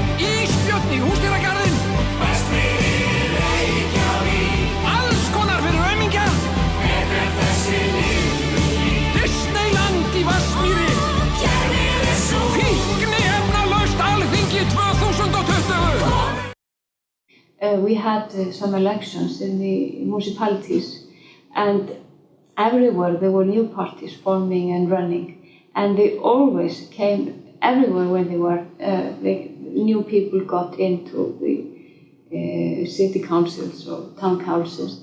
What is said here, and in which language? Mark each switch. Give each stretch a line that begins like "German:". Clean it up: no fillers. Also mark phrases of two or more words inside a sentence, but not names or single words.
Icelandic: Ísbjörn í Húsdýragarðinn. Best fyrir Reykjavík. Alls konar fyrir aumingja. Betur en þessi líf. Disneyland í Vatnsmýri. Kerfið svo. Fíkniefnalaust Alþingi 2020.
English: We had some elections in the municipalities, and everywhere there were new parties forming and running, and they always came everywhere when they were the new people got into the city councils or town councils.